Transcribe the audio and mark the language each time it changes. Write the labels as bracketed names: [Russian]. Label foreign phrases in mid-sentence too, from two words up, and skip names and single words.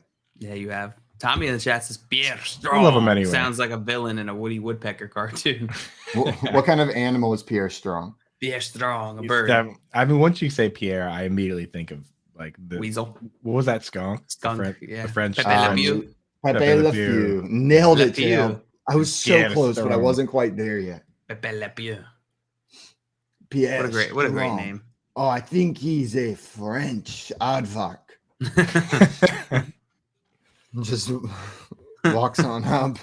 [English] Yeah, you have. Tommy in the chat says Pierre Strong. love him anyway. Sounds like a villain in a Woody Woodpecker cartoon. What kind of animal is Pierre Strong? Pierre Strong, a It's bird. I mean, once you say Pierre, I immediately think of like the Weasel. What was that skunk? Skunk, yeah. The French. Pepe Le Pew. Pepe Pepe Le Le Pew. Nailed Le it, Tail. Pew. I was so Pierre close, but I Strong. wasn't quite there yet. Pepe Le Pew. Pierre What a great Strong. name. Oh, I think he's a French aardvark. Just walks on up.